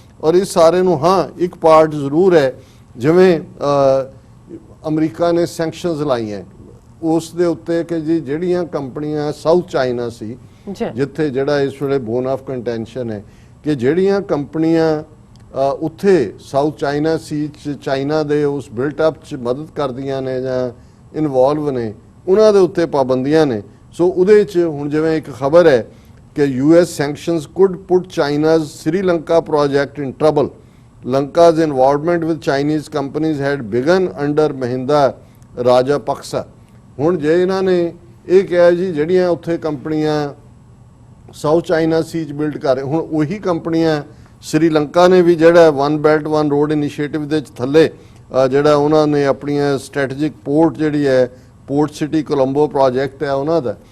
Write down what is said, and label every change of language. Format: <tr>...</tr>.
<pa>ਔਰ ਇਸ ਸਾਰੇ ਨੂੰ ਹਾਂ ਇੱਕ ਪਾਰਟ ਜ਼ਰੂਰ ਹੈ, ਜਿਵੇਂ ਅਮਰੀਕਾ ਨੇ ਸੈਂਕਸ਼ਨਸ ਲਾਈਆਂ ਉਸ ਦੇ ਉੱਤੇ ਕਿ ਜੀ ਜਿਹੜੀਆਂ ਕੰਪਨੀਆਂ ਸਾਊਥ ਚਾਈਨਾ ਸੀ ਜਿੱਥੇ ਜਿਹੜਾ ਇਸ ਵੇਲੇ ਬੋਨ ਆਫ ਕੰਟੈਂਸ਼ਨ ਹੈ ਕਿ ਜਿਹੜੀਆਂ ਕੰਪਨੀਆਂ ਉੱਥੇ ਸਾਊਥ ਚਾਈਨਾ ਸੀ ਚਾਈਨਾ ਦੇ ਉਸ ਬਿਲਟ ਅਪ 'ਚ ਮਦਦ ਕਰਦੀਆਂ ਨੇ ਜਾਂ ਇਨਵੋਲਵ ਨੇ ਉਹਨਾਂ ਦੇ ਉੱਤੇ ਪਾਬੰਦੀਆਂ ਨੇ। ਸੋ ਉਹਦੇ 'ਚ ਹੁਣ ਜਿਵੇਂ ਇੱਕ ਖਬਰ ਹੈ ਕਿ</pa> <en>US sanctions could put China's Sri Lanka project in trouble. Lanka's involvement with Chinese companies had begun under Mahinda Rajapaksa.</en> <pa>ਹੁਣ ਜੇ ਇਹਨਾਂ ਨੇ ਇਹ ਕਿਹਾ ਜੀ ਜਿਹੜੀਆਂ ਉੱਥੇ ਕੰਪਨੀਆਂ ਸਾਊਥ ਚਾਈਨਾ ਸੀ 'ਚ ਬਿਲਡ ਕਰ ਰਹੇ, ਹੁਣ ਉਹੀ ਕੰਪਨੀਆਂ ਸ਼੍ਰੀਲੰਕਾ ਨੇ ਵੀ ਜਿਹੜਾ one belt one road initiative ਦੇ ਥੱਲੇ ਜਿਹੜਾ ਉਹਨਾਂ ਨੇ ਆਪਣੀਆਂ ਸਟ੍ਰੈਟੇਜਿਕ ਪੋਰਟ ਜਿਹੜੀ ਹੈ ਪੋਰਟ ਸਿਟੀ ਕੋਲੰਬੋ ਪ੍ਰੋਜੈਕਟ ਹੈ ਉਹਨਾਂ ਦਾ।</pa>